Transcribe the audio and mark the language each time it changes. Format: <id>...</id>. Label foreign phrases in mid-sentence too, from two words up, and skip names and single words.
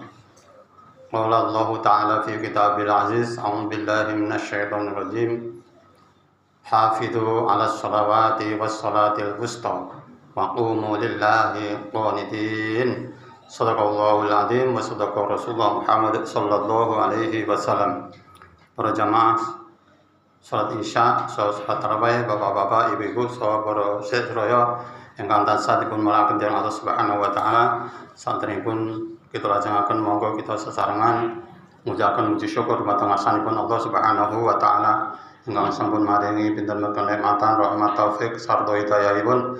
<ar>قال الله تعالى في الكتاب العزيز أعوذ بالله من الشيطان الرجيم. حافظوا على الصلوات والصلاة الوسطى وقوموا لله قانتين. صدق الله العظيم وصدق رسول الله محمد صلى الله عليه وسلم.</ar> <jv>Para jamaah salat Isya, salat tarawih, bapak-bapak, ibu-ibu, sahabat para sedherek ingkang tansah dipun mulyakaken dening Allah</jv> <ar>سبحانه وتعالى.</ar> <jv>Santenipun kita lajengaken monggo kita sesarengan ngucapkan puji syukur dumateng asmanipun Allah</jv> <ar>سبحانه وتعالى</ar> <jv>ingkang sampun maringi pinten kenikmatan rahmat taufik sarta hidayahipun.</jv>